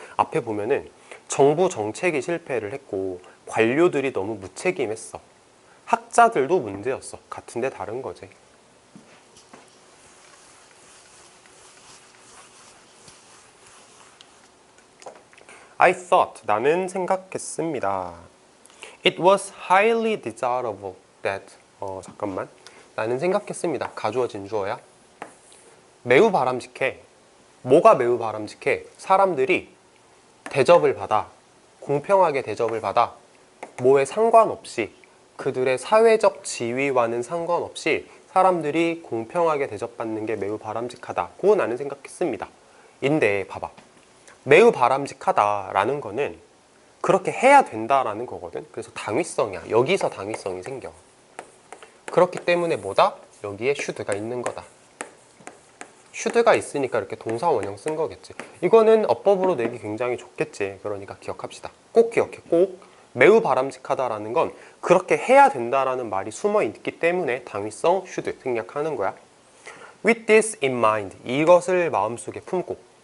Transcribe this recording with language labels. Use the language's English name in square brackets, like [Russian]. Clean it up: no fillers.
[Korean] 앞에 보면은 정부 정책이 실패를 했고 관료들이 너무 무책임했어. 학자들도 문제였어. 같은데 다른 거지. [English] I thought, [Korean] 나는 생각했습니다. [English] It was highly desirable that, [Korean] 잠깐만. 나는 생각했습니다. 가주어진 주어야. 매우 바람직해. 뭐가 매우 바람직해? 사람들이 대접을 받아, 공평하게 대접을 받아, 뭐에 상관없이, 그들의 사회적 지위와는 상관없이 사람들이 공평하게 대접받는 게 매우 바람직하다고 나는 생각했습니다. 인데 봐봐, 매우 바람직하다라는 거는 그렇게 해야 된다라는 거거든. 그래서 당위성이야. 여기서 당위성이 생겨. 그렇기 때문에 뭐다? 여기에 should가 있는 거다. should가 있으니까 이렇게 동사 원형 쓴 거겠지. 이거는 어법으로 내기 굉장히 좋겠지. 그러니까 기억합시다. 꼭 기억해. 꼭. 매우 바람직하다라는 건 그렇게 해야 된다라는 말이 숨어 있기 때문에 당위성 should 생략하는 거야. [English] With this in mind, [Korean] 이것을 마음속에 품고.